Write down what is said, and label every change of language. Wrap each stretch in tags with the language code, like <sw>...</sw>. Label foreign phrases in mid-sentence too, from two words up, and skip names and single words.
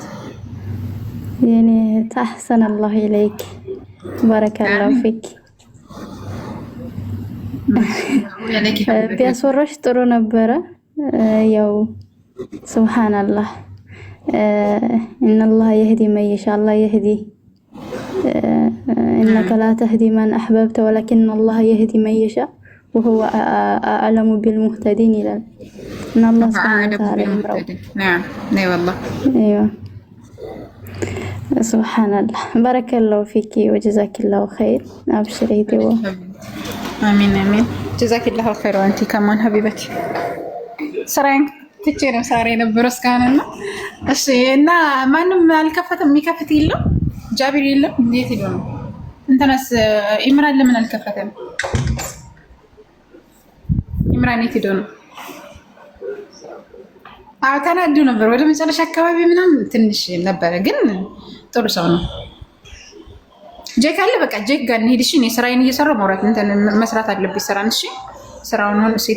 <am>የኔ</am> <ar>أحسن الله إليك بارك الله فيك።</ar> <am>ቢያስወራሽ ጥሩ ነበረ። ያው</am> <ar>سبحان الله إن الله يهدي من يشاء الله يهدي إنك لا تهدي من أحببت ولكن الله يهدي من يشاء وهو أعلم بالمهتدين</ar> <am>ይላል እና አላህ</am> <ar>سبحانه وتعالى</ar> <am>ይምራው። ነይ</am> <ar>والله ايوه سبحان الله بارك الله فيك وجزاك الله خير ابشري دوا امين امين جزاك الله خير وانت كمان حبيبتي</ar> <am>سراين ትቼ ነው ሳሬ ነበር እስካሁንና እሺ እና ማንም አልከፈተም የሚከፍት የለም ጃቢር የለም እንዴት ይሉ ነው እንተናስ ኢምራን ለምን አልከፈተም ኢምራን የት ሄዶ ነው ተናዱ ነበር ወደ መጨረሻ አካባቢ ምናምን ትንሽ ነበረ ግን ጥሩ ሰው ነው ጄክ አለ በቃ ጄክ ጋር እንሂድ እሺ እኔ ስራዬን እየሰራሁ ማውራት እንትን መስራት አለብኝ ስራን እሺ ስራውን ሆነ</am>